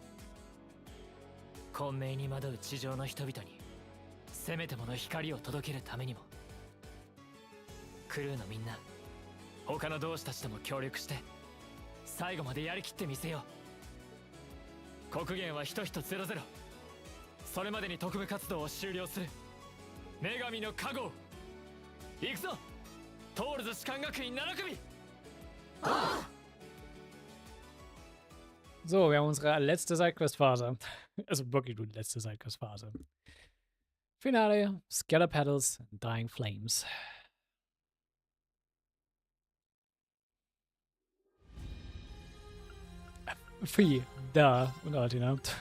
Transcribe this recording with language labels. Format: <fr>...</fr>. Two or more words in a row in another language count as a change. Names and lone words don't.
<ja>混迷に惑う地上の人々にせめてもの光を届けるためにも、クルーのみんな、他の同志たちとも協力して最後までやりきってみせよう。国限は1100。それまでに特務活動を終了する。女神の加護。行くぞ、トールズ士官学院7組。</ja> <de>So, wir haben unsere letzte Sidequest-Phase. Also wirklich nur die letzte Sidequest-Phase. Finale,</de> <en>Scalar Petals, Dying Flames.</en> <de>Vieh, da und Altina.</de>